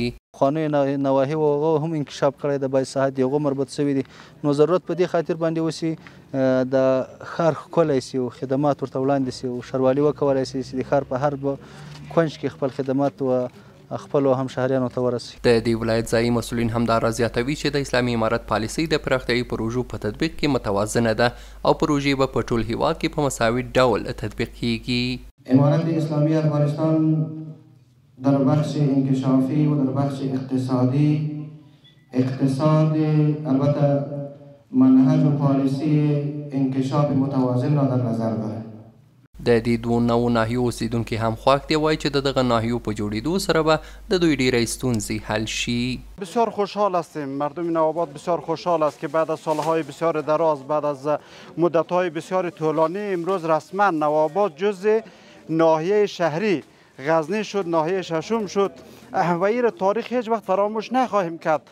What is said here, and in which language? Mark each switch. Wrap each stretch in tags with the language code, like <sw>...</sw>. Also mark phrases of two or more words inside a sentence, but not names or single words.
<ps>پخوانیو نواحي هغه هم انکشاف کړی د باید صحت یو مربوط شوي دي، نو ضرورت په دې خاطر باندې وسی د ښار ښکلی سي او خدمات ورته وړاندې سي او ښاروالي وکولی سي چې د ښار په هر کونج کې خپل خدمات و خپلو همشهریانو ته ورسي. د دې ولایت ځایي مسؤلین همدارا زیاتوي چې د اسلامي امارت پالیسۍ د پراختیایي پروژو په تطبیق کې متوازنه ده او پروژې به په ټول هیواد کې په مساوي ډول تطبیق کیږي.</ps> <fa>امارت اسلامی افغانستان در بخش انکشافی و در بخش اقتصاد البته منهج و پالیسی انکشاف متوازن را در نظر دارد.</fa> <ps>د دې 2 نوو ناحیو اوسیدونکي هم خوښ دي، وایي چې د دغه ناحیو په جوړېدو سره به د دوی ډېری ستونزې حل شي.</ps> <fa>بسیار خوشحال هستیم، مردم نوآباد بسیار خوشحال است که بعد از سالهای بسیار دراز، بعد از مدتهای بسیار طولانی، امروز رسما نوآباد جزء ناحیه شهری غزنی شد، ناحیه ششم شد و این تاریخ هیچ وقت فراموش نخواهیم کرد.</fa>